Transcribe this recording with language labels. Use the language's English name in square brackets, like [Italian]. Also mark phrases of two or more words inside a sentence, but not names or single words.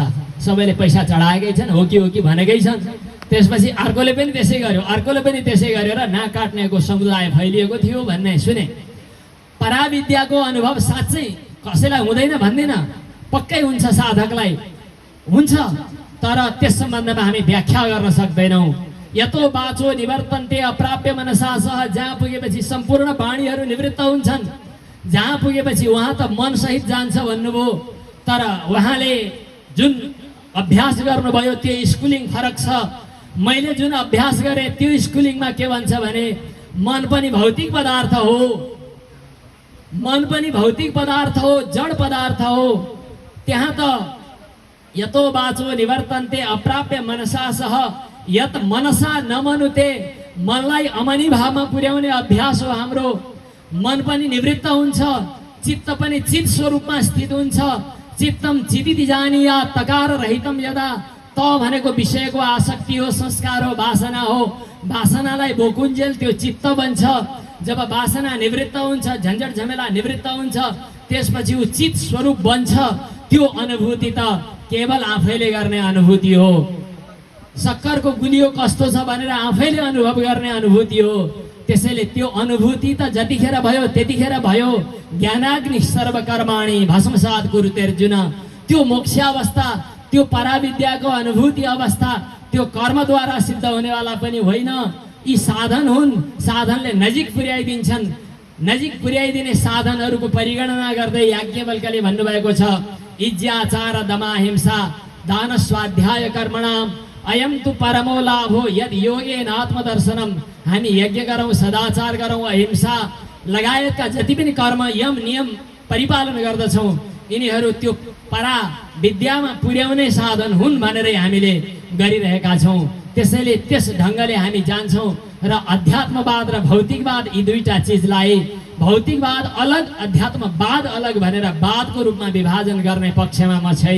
[Nepali] सबैले पैसा चढाएकै छन्, हो कि भनेकै छन्। त्यसपछि अर्कोले पनि त्यसै गर्यो, अर्कोले पनि त्यसै गर्यो र नाक काट्नेको समुदाय फैलिएको थियो भन्ने सुने। पराविद्याको अनुभव साँच्चै कसैलाई हुँदैन भन्दैन, पक्कै हुन्छ, साधकलाई हुन्छ। तर त्यस सम्बन्धमा हामी व्याख्या गर्न सक्दैनौँ। [Sanskrit] यतो बाचो निवर्तन्ते अप्राप्य मनसा सह। [Nepali] जहाँ पुगेपछि सम्पूर्ण वाणीहरू निवृत्त हुन्छन्। जहाँ पुगेपछि उहाँ त मनसहित जान्छ भन्नुभयो। तर उहाँले जुन अभ्यास गर्नुभयो त्यो स्कुलिङ फरक छ। मैले जुन अभ्यास गरेँ त्यो स्कुलिङमा के भन्छ भने मन पनि भौतिक पदार्थ हो, मन पनि भौतिक पदार्थ हो, जड पदार्थ हो। त्यहाँ त [Sanskrit] यतो बाचो निवर्तन्ते अप्राप्य मनसा सह। यत मनसा नमनुते, [Nepali] मनलाई अमनी भावमा पुर्याउने अभ्यास हो हाम्रो। मन पनि निवृत्त हुन्छ, चित्त पनि चित स्वरूपमा स्थित हुन्छ। [Sanskrit] चित्तम चितिति जानीया तकार रहितम यदा [Nepali] त भनेको विषयको आसक्ति हो, संस्कार हो, वासना हो। वासनालाई बोकुन्जेल त्यो चित्त बन्छ। जब वासना निवृत्त हुन्छ, झन्झट झमेला निवृत्त हुन्छ, त्यसपछि ऊ चित स्वरूप बन्छ। त्यो अनुभूति त केवल आफैले गर्ने अनुभूति हो। सक्करको गुलियो कस्तो छ भनेर आफैले अनुभव गर्ने अनुभूति हो। त्यसैले त्यो अनुभूति त जतिखेर भयो त्यतिखेर भयो। [Sanskrit] ज्ञानाग्नि सर्वकर्माणि भस्मसात् कुरुते अर्जुन। [Nepali] त्यो मोक्षावस्था, त्यो पराविद्याको अनुभूति अवस्था त्यो कर्मद्वारा सिद्ध हुनेवाला पनि होइन। यी साधन हुन्, साधनले नजिक पुर्याइदिन्छन्। नजिक पुर्याइदिने साधनहरूको परिगणना गर्दै याज्ञवल्क्यले भन्नुभएको छ, [Sanskrit] इज्याचार दमा हिंसा दान स्वाध्याय कर्मणाम अयम तु परमो लाभो यद योगेन आत्मदर्शनम। [Nepali] हामी यज्ञ गरौँ, सदाचार गरौँ, अहिंसा लगायतका जति पनि कर्म यम नियम परिपालन गर्दछौँ, यिनीहरू त्यो परा विद्यामा पुर्याउने साधन हुन् भनेरै हामीले गरिरहेका छौँ। त्यसैले त्यस ढङ्गले हामी जान्छौँ र अध्यात्मवाद र भौतिकवाद यी दुईटा चिजलाई भौतिकवाद अलग अध्यात्मवाद अलग भनेर वादको रूपमा विभाजन गर्ने पक्षमा म छैन।